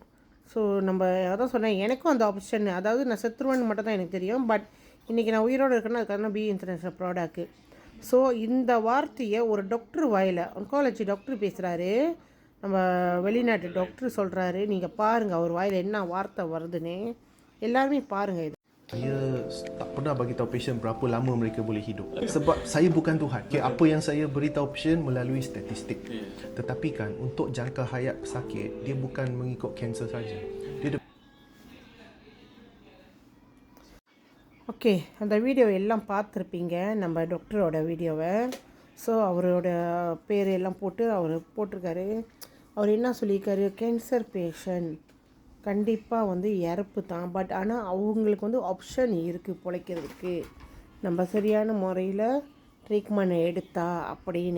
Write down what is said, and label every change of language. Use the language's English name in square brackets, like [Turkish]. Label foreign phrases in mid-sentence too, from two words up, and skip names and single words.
[Tamil] ஸோ நம்ம அதான் சொன்னேன், எனக்கும் அந்த ஆப்ஷன், அதாவது நான் செத்துருவேன்னு மட்டும் தான் எனக்கு தெரியும். பட் இன்றைக்கி நான் உயிரோடு இருக்கேன்னா அதுக்கான பி இன்டர்நேஷ்னல் ப்ராடக்ட்டு. ஸோ இந்த வார்த்தையை ஒரு டாக்டர் வாயில், [English] oncology doctor [Tamil] பேசுகிறாரு, நம்ம வெளிநாட்டு டாக்டர் சொல்கிறாரு. நீங்கள் பாருங்கள் அவர் வாயில் என்ன வார்த்தை வருதுன்னு, எல்லாருமே பாருங்கள். இது [Malay] saya tak pernah bagi tahu pasien berapa lama mereka boleh hidup sebab saya bukan Tuhan. Okay, apa yang saya beritahu pasien melalui statistik. Tetapi kan untuk jangka hayat pesakit dia bukan mengikut kanser saja. Dia [Tamil] ஓகே, அந்த வீடியோ எல்லாம் பார்த்துருப்பீங்க, நம்ம டாக்டரோட வீடியோவை. ஸோ அவரோட பேர் எல்லாம் போட்டு அவர் போட்டிருக்காரு. அவர் என்ன சொல்லியிருக்காரு, [English] cancer patient [Tamil] கண்டிப்பாக இறப்பு தான், பட் ஆனால் அவங்களுக்கு ஆப்ஷன் இருக்குது பிழைக்கிறதுக்கு, நம்ம சரியான முறையில் ட்ரீட்மெண்ட் எடுத்தா அப்படின்னு.